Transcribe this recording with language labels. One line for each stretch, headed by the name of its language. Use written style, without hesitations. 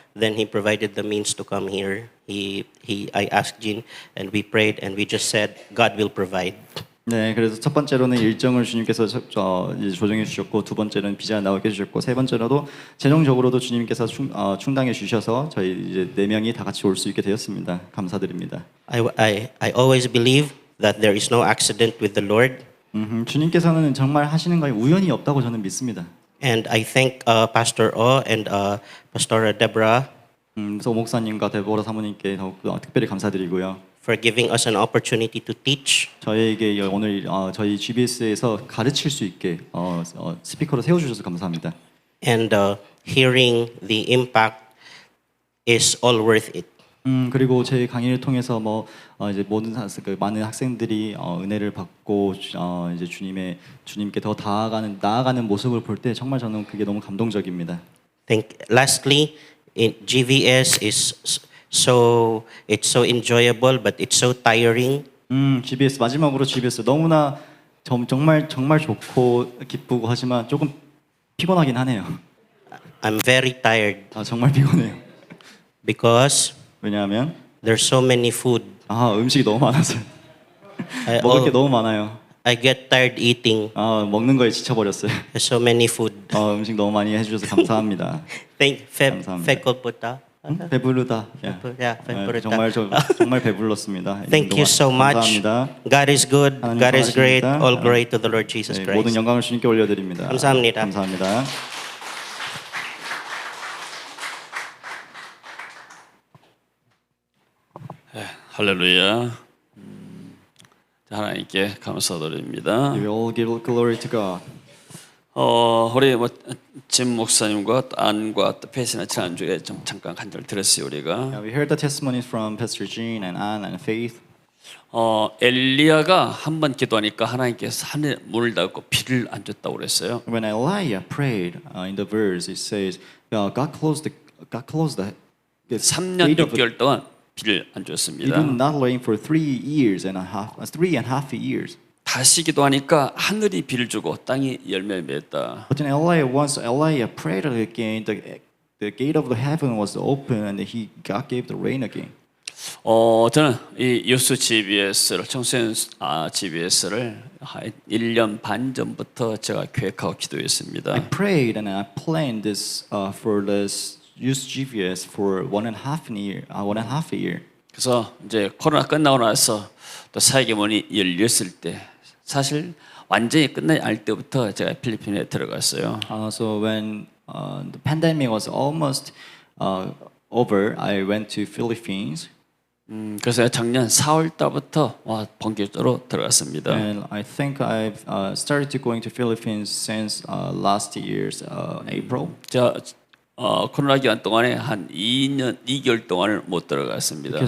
English: Then He provided the means to come here. I asked Jean, and we prayed, and we just said, God will provide.
Korean: 네, 그래서 첫 번째로는 일정을 주님께서 이제 조정해 주셨고, 두 번째로는 비자 나오게 해주셨고, 세 번째로도 재정적으로도 주님께서 충당해 주셔서 저희 이제 네 명이 다 같이 올 수 있게 되었습니다. 감사드립니다.
English: I always believe that there is no accident with the Lord.
Korean: 주님께서는 정말 하시는 거에 우연이 없다고 저는 믿습니다.
English: And I thank Pastor O and Pastora Deborah
Korean: 그래서 목사님과 데보라 사모님께 더욱 특별히 감사드리고요.
English: for giving us an opportunity to teach.
Korean: 저희에게 오늘 저희 GBS에서 가르칠 수 있게 스피커로 세워주셔서 감사합니다.
English: And hearing the impact is all worth it.
Korean: 그리고 제 강의를 통해서 이제 그 많은 학생들이 은혜를 받고 이제 주님께 더 나아가는 모습을 볼 때 정말 저는 그게 너무 감동적입니다.
English: Lastly, GVS is it's so enjoyable, but it's so tiring.
Korean: GBS 마지막으로 GBS 너무나 정말 좋고 기쁘고 하지만 조금 피곤하긴 하네요.
English: I'm very tired
Korean: 정말 피곤해요.
English: because
Korean: 왜냐하면
English: there's so many food.
Korean: 음식이 너무 많아서요. 먹을 게 너무 많아요.
English: I get tired eating.
Korean: 먹는 거에 지쳐버렸어요.
English: There's so many food.
Korean: 음식 너무 많이 해주셔서 감사합니다. 감사합니다. 배고프다. 배부르다. Yeah, 배부르다. 정말 배불렀습니다.
English: Thank you so much.
Korean: 감사합니다.
English: God is good.
Korean: 하나님
English: God is great.
Korean: 좋아하십니다.
English: All glory to the Lord Jesus
Korean: 모든
English: Christ.
Korean: 영광을 주님께 올려드립니다. 감사합니다. 감사합니다. 할렐루야. 하나님께 감사드립니다.
English: We all give glory to God.
Korean: 우리 짐 목사님과 또 안과 또 패시나 지난주에 좀 잠깐 간절 들었어요 우리가.
English: We heard the testimonies from Pastor Jean and Ann and Faith.
Korean: 엘리야가 한 번 기도하니까 하나님께서 하늘 문을 닫고 비를 안 줬다고 그랬어요.
English: When Elijah prayed in the verse, it says, God closed the
Korean: 3년
English: gate of the
Korean: 6개월 동안 비를 안
English: He
Korean: 줬습니다.
English: did not rain for 3 and a half years.
Korean: 다시 기도하니까 하늘이 비를 주고 땅이 열매를 맺었다.
English: But then once Elijah prayed again, the gate of the heaven was open and God gave the rain again.
Korean: 저는 이 유스 GBS를 청소년 GBS를 1년 반 전부터 제가 계획하고 기도했습니다.
English: I prayed and I planned this for this youth GVS for 1.5 year.
Korean: 그래서 이제 코로나 끝나고 나서 또 사역의 문이 열렸을 때 사실 완전히 끝나지 않을 때부터 제가 필리핀에 들어갔어요.
English: So when the pandemic was almost over, I went to Philippines.
Korean: 그래서 작년 4월 달부터 본격적으로 들어갔습니다.
English: And I think I've started to going to Philippines since last year's April.
Korean: 코로나 기간 동안에 한 2년 2개월 동안을 못 들어갔습니다.